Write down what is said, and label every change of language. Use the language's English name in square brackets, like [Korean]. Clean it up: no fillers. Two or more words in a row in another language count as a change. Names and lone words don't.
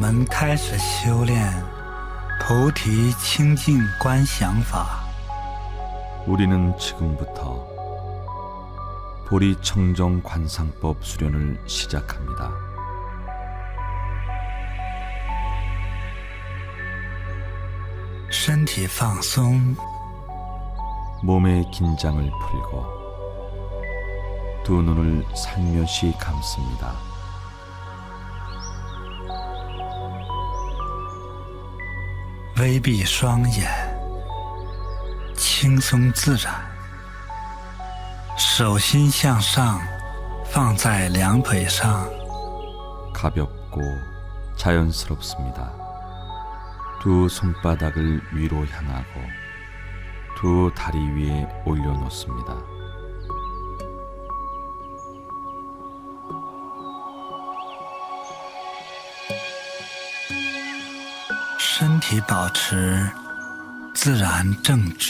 [Chinese] 开始修炼菩提清净观想法。 [Korean] 우리는 지금부터 보리 청정 관상법 수련을 시작합니다. [Chinese] 身体放松， [Korean] 몸의 긴장을 풀고 두 눈을 살며시 감습니다. [Chinese] 微闭双眼，轻松自然。手心向上，放在两腿上， [Korean] 가볍고 자연스럽습니다. 두 손바닥을 위로 향하고 두 다리 위에 올려놓습니다. [Chinese] 身体保持自然正直，